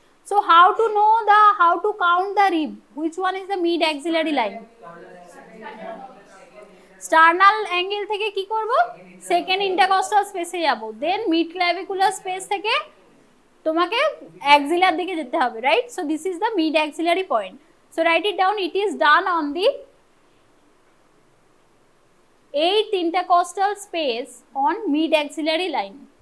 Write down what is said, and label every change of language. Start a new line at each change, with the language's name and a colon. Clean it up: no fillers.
English: So how to count the rib? Which one is the mid axillary line?
Bangla: Sternal angle থেকে কি করব?
English: Second intercostal space এ যাব, then mid clavicular space
Bangla: থেকে তোমাকে axillar দিকে যেতে হবে,
English: right? So this is the mid axillary point. So write it down, it is done on the 8th intercostal space on mid axillary line.